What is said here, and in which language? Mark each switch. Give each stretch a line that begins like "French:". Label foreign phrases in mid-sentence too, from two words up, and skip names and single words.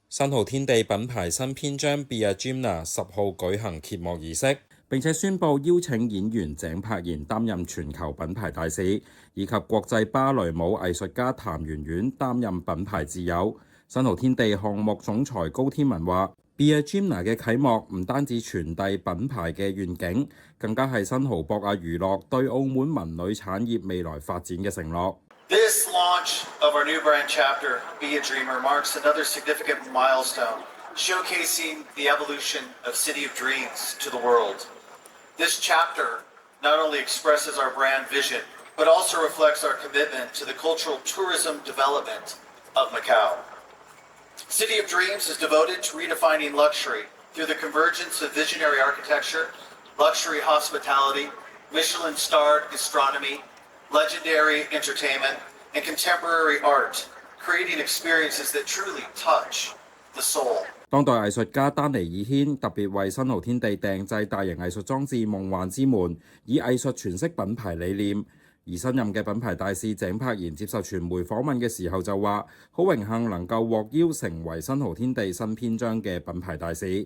Cantonese: 新濠天地品牌新篇章 Be a Dreamer 10 號舉行揭幕儀式，並且宣布邀請演員井柏然擔任全球品牌大使，以及國際芭蕾舞藝術家譚圓圓擔任品牌自友。新濠天地項目總裁高天文話 ：Be a Dreamer 嘅啟幕唔單止傳遞品牌嘅願景，更加係新濠博亞娛樂對澳門文旅產業未來發展嘅承諾。
English: This launch of our new brand chapter, Be a Dreamer, marks another significant milestone, showcasing the evolution of City of Dreams to the world. This chapter not only expresses our brand vision, but also reflects our commitment to the cultural tourism development of Macau. City of Dreams is devoted to redefining luxury through the convergence of visionary architecture, luxury hospitality, Michelin-starred gastronomy, legendary entertainment, and contemporary art, creating experiences that truly touch the soul.
Cantonese: 當代藝術家丹尼爾軒特別為新濠天地訂製大型藝術裝置《夢幻之門》，以藝術詮釋品牌理念。而新任嘅品牌大使井柏然接受傳媒訪問嘅時候就話：好榮幸能夠獲邀成為新濠天地新篇章嘅品牌大使。